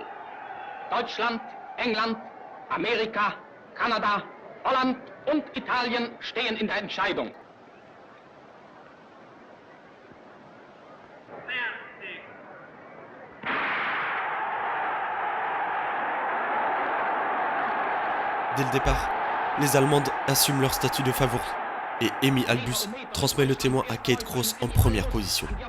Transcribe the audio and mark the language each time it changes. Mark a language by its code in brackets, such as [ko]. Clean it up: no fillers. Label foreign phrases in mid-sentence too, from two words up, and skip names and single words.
[de] Deutschland, England, Amerika, Kanada, Holland und Italien stehen in der Entscheidung. [fr] Dès le départ, les Allemandes assument leur statut de favori et Amy Albus transmet le témoin à Kate Cross en première position.